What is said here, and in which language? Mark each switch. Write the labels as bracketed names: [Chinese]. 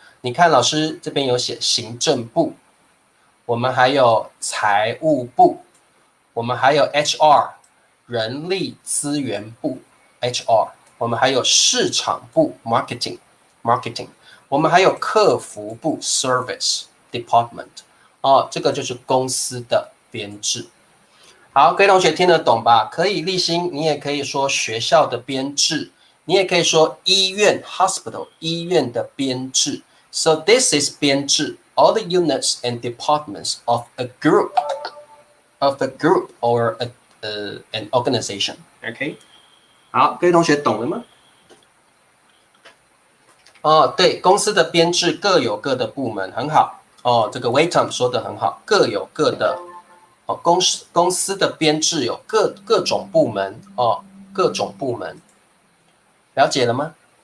[Chinese] 你看老师这边有写行政部，我们还有财务部，我们还有 HR 人力资源部 HR， 我们还有市场部 marketing， 我们还有客服部 service department 这个就是公司的编制。好，各位同学听得懂吧？可以立新，你也可以说学校的编制，你也可以说医院 hospital 医院的编制。 [English] So this is 编制 all the units and departments of a group or an organization. [Chinese] OK， 好，各位同学懂了吗？对，公司的编制各有各的部门，很好这个 Waitem 说的很好，各有各的公司的编制有各种部门各种部门，了解了吗？